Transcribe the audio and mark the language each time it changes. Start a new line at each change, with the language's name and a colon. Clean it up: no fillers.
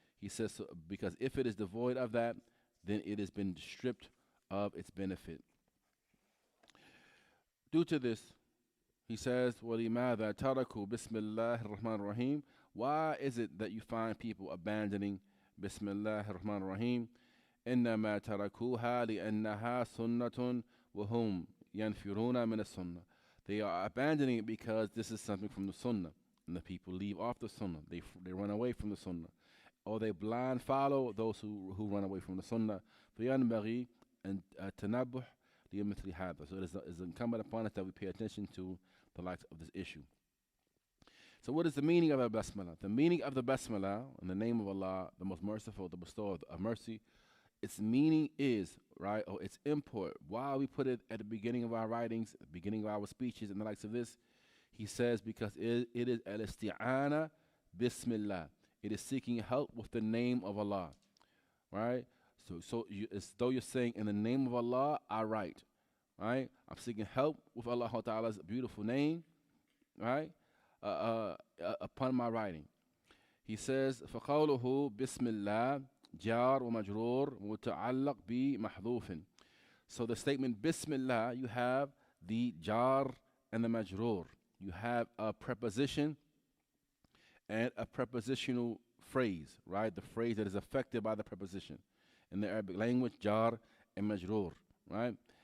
English: He says, so, because if it is devoid of that, then it has been stripped of its benefit. Due to this, he says,
Arabic: وَلِمَاذَا تَرَكُوا بِسْمِ اللَّهِ الرَّحْمَنِ الرَّحِيمِ.
English: Why is it that you find people abandoning
Arabic: بسم الله الرحمن الرحيم؟ إنما تركوها لأنها سنة وهم ينفرون من السنة.
English: They are abandoning it because this is something from the sunnah, and the people leave off the sunnah. They run away from the sunnah, or they blind follow those who run away from the sunnah.
Arabic: فينبغي أن تنبه لمثل هذا.
English: So it is incumbent upon us that we pay attention to the likes of this issue. So what is the meaning of the basmalah? The meaning of the basmalah, in the name of Allah, the most merciful, the bestower of mercy, its meaning is, right, or its import, why we put it at the beginning of our writings, at the beginning of our speeches, and the likes of this, he says, because it is al-isti'ana bismillah. It is seeking help with the name of Allah, right? So it's though you're saying, in the name of Allah, I write, right? I'm seeking help with Allah Ta'ala's beautiful name, right? Upon my writing. He says,
Arabic: فَقَوْلُهُ بِسْمِ اللَّهِ جار ومجرور متعلق بمحذوف.
English: So the statement Bismillah, you have the jar and the majroor. You have a preposition and a prepositional phrase, right? The phrase that is affected by the preposition. In the Arabic language, jar and majroor, right?